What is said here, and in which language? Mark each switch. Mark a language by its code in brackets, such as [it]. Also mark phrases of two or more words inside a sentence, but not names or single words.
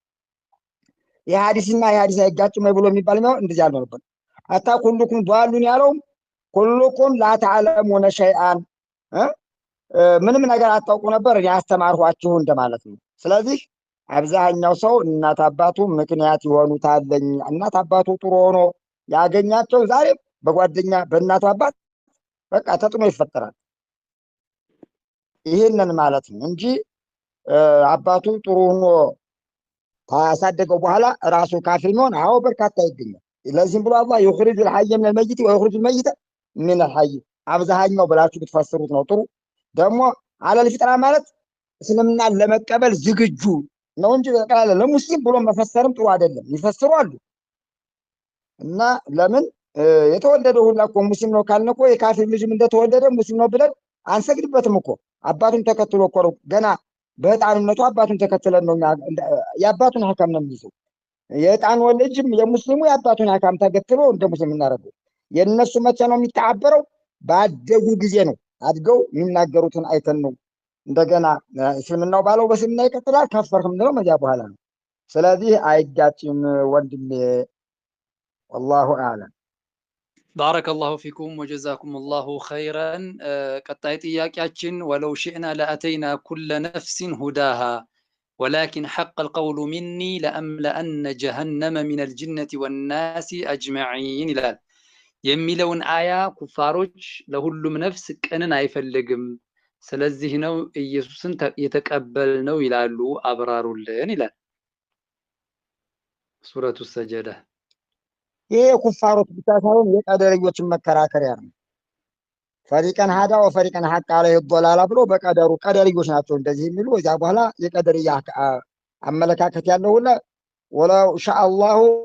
[am] የሐዲስና የሐዲስ አይጋጭም ብሎ የሚባል ነው እንደዚህ ያለው ነበር። አታ [ar] كلكم ضال [am] ያለውም [ar] كلكم لا تعلمون شيئا [am] ምንም ነገር አታውቁ ነበር እኔ አስተማርኋችሁ እንደማለት ነው። ስለዚህ አብዛኛው ሰው እናት አባቱ ምክንያት ይሆኑታል። እናት አባቱ ጥሩ ሆኖ ያገኛቸው ዛሬም በጓደኛ በእናቱ አባት በቃ ተጥኖ ይፈጠራል። ይሄንን ማለት ነው እንጂ አባቱ ጥሩ ሆኖ ካሳደገው በኋላ ራሱ ካፊር የሚሆን አዎ በርካታ ይገኛል። ለዚህም ብሎ አላህ ይخرجul [ar] الحي من الميت ويخرج الميت من الحي [am] አብዛኛው ብላችሁ ብትፈስሩት ነው ጥሩ። ደግሞ [ar] على الفطرة [am] ማለት እስልምናን ለመቀበል ዝግጁ ነው እንጂ በቃለ ለሙስሊም ብሎ መፈሰርም ጥሩ አይደለም። ይፈስሩ አሉ እና ለምን የተወለደው ሁላ እኮ ሙስሊም ነው ካልን እኮ የካፊር ልጅም እንደተወለደ ሙስሊም ነው ብለን አንሰግድበትም እኮ አባቱን ተከትሎ እኮ ነው ገና በህፃንነቱ አባቱን ተከትለን ነው የአባቱን ሐካም ነው የሚይዘው። የህፃን ልጅም የሙስሊሙ የአባቱን ሐካም ተከትሎ እንደ ሙስሊም እናደርገው። የነሱ መቼ ነው የሚተዓበረው? ባደጉ ጊዜ ነው። አድገው የሚናገሩትን አይተን ነው እንደገና እስልምናው ባለው በስልምና ይቀጥላል። ከፈርክም ነው መጃ በኋላ ነው። ስለዚህ አይጋጭም ወንድሜ። [ar] والله اعلم። بارك الله فيكم وجزاكم الله خيرا። [am] ቀጣይ ጥያቄያችን [ar] ولو شئنا لأتينا كل نفس هداها ولكن حق القول مني لأملأن جهنم من الجنة والناس أجمعين [am] ይላል። የሚለውን አያ ኩፋሮች ለሁሉም ነፍስ ቅንን አይፈልግም ስለዚህ ነው ኢየሱስን የተቀበልነው ይላሉ አብራሩልን ይላል ሱረቱ ሰጀዳ። ይሄ ኩፋሮች ብቻ ሳይሆን የቀደርዮችን መከራከሪያ ነው። [ar] فريقا هدى وفريقا حق عليهم الضلالة [am] ብሎ በቀደሩ ቀደርዮች ናቸው እንደዚህ የሚሉ። እዚያ በኋላ የቀደርያ አመለካከት ያለው ሁላ [ar] ولو شاء الله